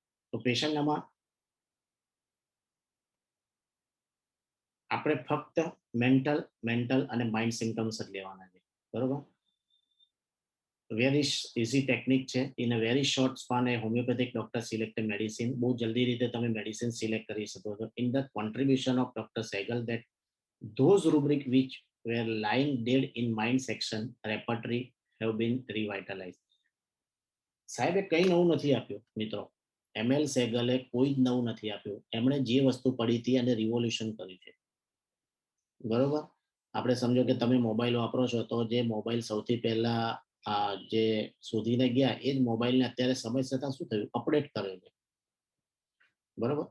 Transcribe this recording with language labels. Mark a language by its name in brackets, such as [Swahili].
[Gujarati] તો પેશન્ટ આમાં આપણે ફક્ત મેન્ટલ અને માઇન્ડ સિમ્ટમ્સ જ લેવાના છે. બરોબર. [English] Very easy technique છે. In a very short span a homeopathic doctor select medicine. [Gujarati] બહુ જલ્દી રીતે તમે મેડિસિન સિલેક્ટ કરી શકો છો. [English] In the contribution of doctor Sehgal that those rubric which were lying dead in mind section repertory have been revitalized. [Gujarati] સાહેબે કઈ નવું નથી આપ્યું મિત્રો. ML સેગલે કોઈ જ નવું નથી આપ્યું. એમણે જે વસ્તુ પડી હતી અને રિવોલ્યુશન કર્યું છે. બરોબર. આપણે સમજો કે તમે મોબાઈલ વાપરો છો, તો જે મોબાઈલ સૌથી પહેલા જે શોધીને ગયા એ જ મોબાઈલને અત્યારે સમય છતાં શું થયું, અપડેટ કર્યો છે. બરોબર.